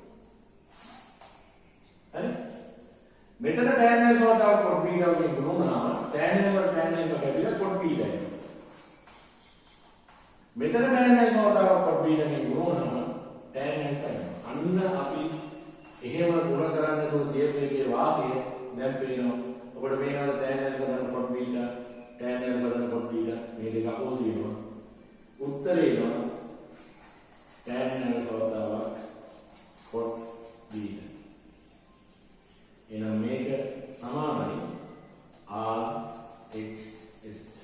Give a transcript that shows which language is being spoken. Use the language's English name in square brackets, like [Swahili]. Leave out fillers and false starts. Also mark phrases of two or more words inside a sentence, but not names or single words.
[Sinhala] හරි? මෙතන [English] tan alpha [Sinhala] වතාව [English] cot beta [Sinhala] වලින් ගුණුනාම [English] tan alpha [Sinhala] කැපිලා [English] cot beta [Sinhala] එනවා. මෙතන [English] tan alpha [Sinhala] වතාව [English] cot beta [Sinhala] වලින් ගුණුනාම [English] tan alpha [Sinhala] එනවා. අන්න අපි එහෙම ගුණ කරන්නේ તો තියෙන්නේ වාසිය දැන් පේනවා. ඔබට මේනවල [English] tan alpha [Sinhala] දන [English] cot beta tan alpha [Sinhala] දන [English] cot beta [Sinhala] මේ දෙක අපෝසි වෙනවා. උත්තරේ එනවා [English] tan alpha [Sinhala] වතාව [English] cot beta. [Sinhala] එහෙනම් මේක සමානයි RHS.